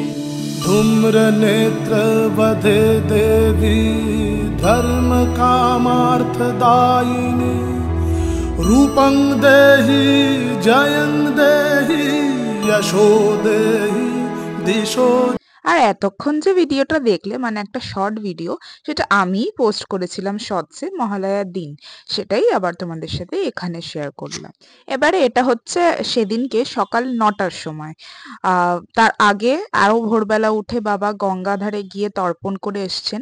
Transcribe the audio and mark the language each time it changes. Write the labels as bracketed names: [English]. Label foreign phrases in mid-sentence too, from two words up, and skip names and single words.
[Sanskrit] धूम्रनेत्रवधे देवी धर्म कामार्थदायिनी। रूपं देहि जयं देहि यशो देहि दिशो। [Bangla] আর এতক্ষণ যে ভিডিওটা দেখলে মানে একটা [English] short video, [Bangla] সেটা আমি পোস্ট করেছিলাম শর্টসে মহালয়ার দিন, সেটাই আবার তোমাদের সাথে এখানে শেয়ার করলাম। এবারে এটা হচ্ছে সেদিনকে সকাল 9টার সময়। তার আগে আরো ভোরবেলা উঠে বাবা গঙ্গাধারে গিয়ে তর্পণ করে এসছেন।